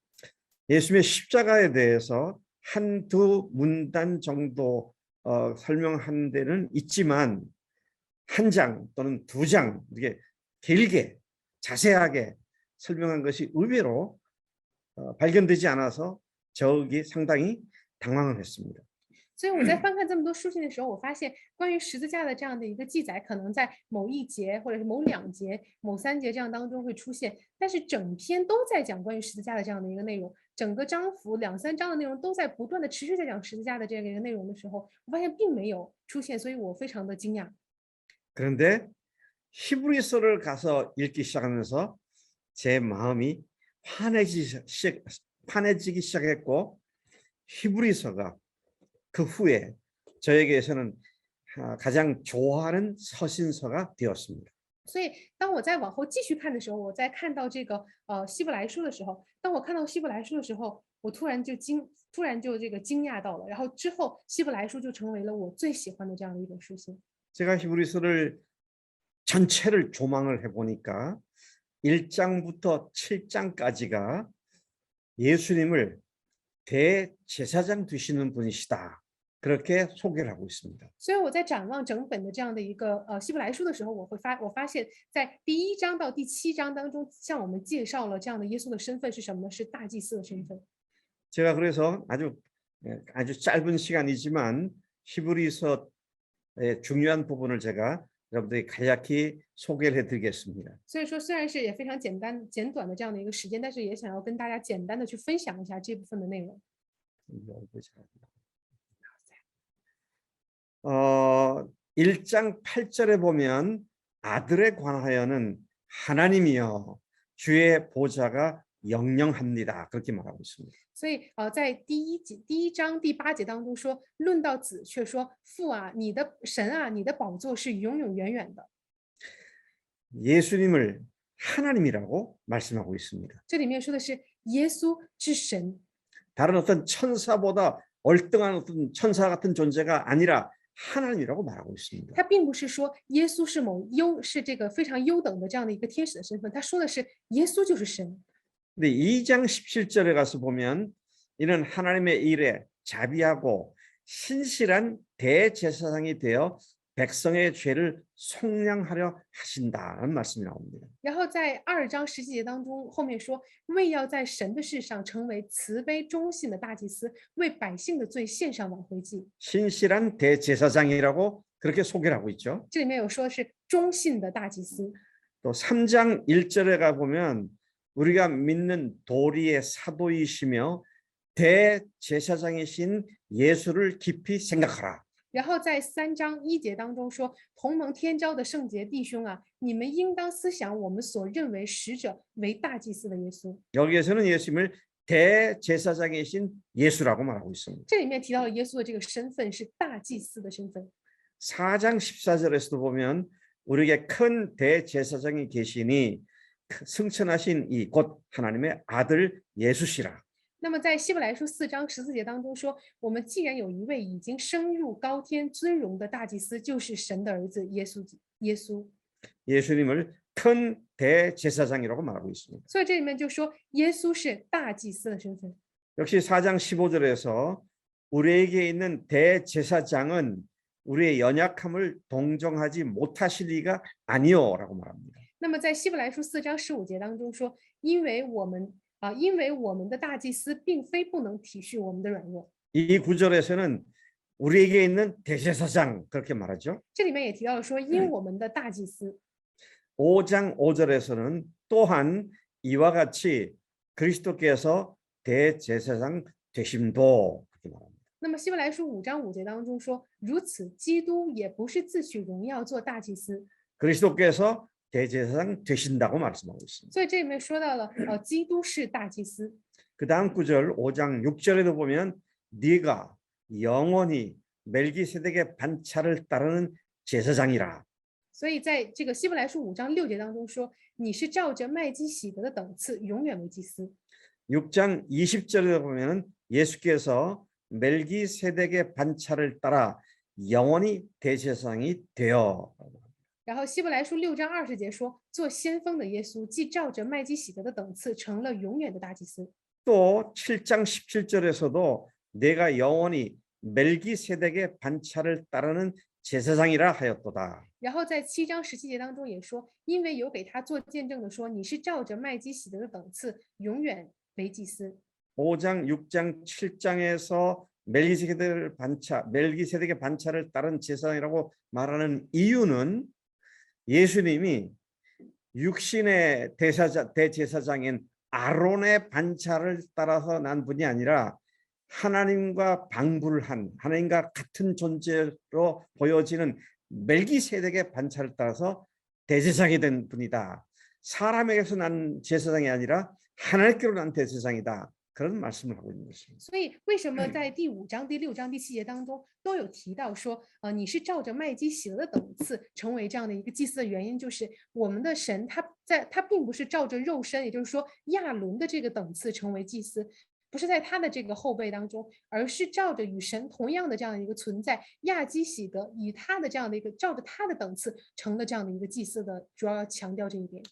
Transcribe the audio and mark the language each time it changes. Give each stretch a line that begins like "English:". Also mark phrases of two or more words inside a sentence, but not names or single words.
Korean: 예수님의 십자가에 대해서 한두 문단 정도 설명하는 데는 있지만 한 장 또는 두 장 이렇게 길게 자세하게 설명한 것이 의외로 발견되지 않아서 저기 상당히 당황을 했습니다.
Chinese: 所以我在翻看这么多书信的时候，我发现关于十字架的这样的一个记载，可能在某一节或者是某两节、某三节这样当中会出现，但是整篇都在讲关于十字架的这样的一个内容，整个章幅两三章的内容都在不断的持续在讲十字架的这样一个内容的时候，我发现并没有出现，所以我非常的惊讶。
Korean: 그런데 히브리서를 가서 읽기 시작하면서 제 마음이 환해지기 시작했고 히브리서가 그 후에 저에게서는 가장 좋아하는 서신서가 되었습니다.
Chinese: 所以当我再往后继续看的时候，我在看到这个希伯来书的时候，当我看到希伯来书的时候，我突然就惊讶到了，然后之后希伯来书就成为了我最喜欢的这样的一本书信。
Korean: 제가 히브리서를 전체를 조망을 해보니까 1장부터 7장까지가 예수님을 대제사장 되시는 분이시다. 그렇게 소개를 하고 있습니다.
Chinese: 所以我在展望整本的这样的一个希伯来书的时候，我发现，在第1章到第7章当中，向我们介绍了这样的耶稣的身份是什么呢？是大祭司的身份。
Korean: 제가 그래서 아주 짧은 시간이지만 히브리서의 중요한 부분을 제가 여러분들이 간략히 소개를 해드리겠습니다.
Chinese: 所以说，虽然是也非常简短的这样的一个时间，但是也想要跟大家简单的去分享一下这部分的内容。
Korean: 1장 8절에 보면 아들에 관하여는 하나님이여 주의 보좌가 영영합니다. 그렇게 말하고 있습니다.
Chinese: 所以在第一章第8节当中说，论到子却说父啊，你的神啊，你的宝座是永永远远的。
Korean: 예수님을 하나님이라고 말씀하고 있습니다.
Chinese: 这里面说的是耶稣是神，
Korean: 다른 어떤 천사보다 얼등한 어떤 천사 같은 존재가 아니라 하나님이라고 말하고 있습니다.
Chinese: 他并不是说耶稣是这个非常优等的这样的一个天使的身份，他说的是耶稣就是神。
Korean: 근데 2장 17절에 가서 보면 이는 하나님의 일에 자비하고 신실한 대제사장이 되어 백성의 죄를 속량하려 하신다는 말씀이 나옵니다.
Chinese: 然后在2章17节当中，后面说为要在神的事上成为慈悲忠信的大祭司，为百姓的罪献上挽回祭。
Korean: 신실한 대제사장이라고 그렇게 소개를 하고 있죠.
Chinese: 这里面有说的是忠信的大祭司。
Korean: 또 3장 1절에 가 보면 우리가 믿는 도리의 사도이시며 대제사장이신 예수를 깊이 생각하라.
Chinese: 然后在3章1节当中说，同盟天召的圣洁弟兄啊，你们应当思想我们所认为使者为大祭司的耶稣。
Korean: 여기에서는 예수님을 대제사장이신 예수라고 말하고 있습니다.
Chinese: 这里面提到了耶稣的这个身份是大祭司的身份。
Korean: 4장 14절에서도 보면 우리에게 큰 대제사장이 계시니 승천하신 이 곧 하나님의 아들 예수시라.
Chinese: 那么在希伯来书4章14节当中说，我们既然有一位已经升入高天尊荣的大祭司，就是神的儿子耶稣。
Korean: 예수님을 큰 대제사장이라고 말하고 있습니다.
Chinese: 所以这里面就说耶稣是大祭司的身份。
Korean: 역시 4장 15절에서 우리에게 있는 대제사장은 우리의 연약함을 동정하지 못하실 리가 아니요라고 말합니다.
Chinese: 那么在希伯来书4章15节当中说，因为我们因为我们的大祭司并非不能体恤我们的软弱。
Korean: 이 구절에서는 우리에게 있는 대제사장 그렇게 말하죠.
Chinese: 这里面也提到了说，因我们的大祭司。
Korean: 5장 5절에서는 또한 이와 같이 그리스도께서 대제사장 되심도 그렇게 말합니다.
Chinese: 那么希伯来书5章5节当中说，如此基督也不是自取荣耀做大祭司。
Korean: 그리스도께서 대제사장 되신다고 말씀하고 있습니다.
Chinese: 所以这里面说到了，基督是大祭司。
Korean: 그 다음 구절 5장 6절에도 보면 네가 영원히 멜기세덱의 반차를 따르는 제사장이라.
Chinese: 所以在这个希伯来书5章6节当中说，你是照着麦基洗德的等次，永远为祭司。
Korean: 6장 20절에 보면 예수께서 멜기세덱의 반차를 따라 영원히 대제사장이 되어.
Chinese: 然后希伯来书6章20节说，做先锋的耶稣既照着麦基洗德的等次，成了永远的大祭司。
Korean: 또 7장 17절에서도 내가 영원히 멜기세덱의 반차를 따르는 제사장이라 하였도다.
Chinese: 然后在7章17节当中也说，因为有给他做见证的说，你是照着麦基洗德的等次，永远为祭司。
Korean: 5장, 6장, 7장에서 멜기세덱의 반차를 따른 제사장이라고 말하는 이유는 예수님이 육신의 대제사장인 아론의 반차를 따라서 난 분이 아니라 하나님과 방불한 하나님과 같은 존재로 보여지는 멜기세덱의 반차를 따라서 대제사장이 된 분이다. 사람에게서 난 제사장이 아니라 하나님께로 난 대제사장이다. 그런 말씀을 하고 있는 것입니다.
Chinese: 所以为什么在第5章、第6章、第7节当中都有提到说，你是照着麦基洗德的等次成为这样的一个祭司的原因，就是我们的神他并不是照着肉身，也就是说亚伦的这个等次成为祭司，不是在他的这个后辈当中，而是照着与神同样的这样的一个存在亚基洗德，以他的这样的一个照着他的等次成了这样的一个祭司的，主要强调这一点。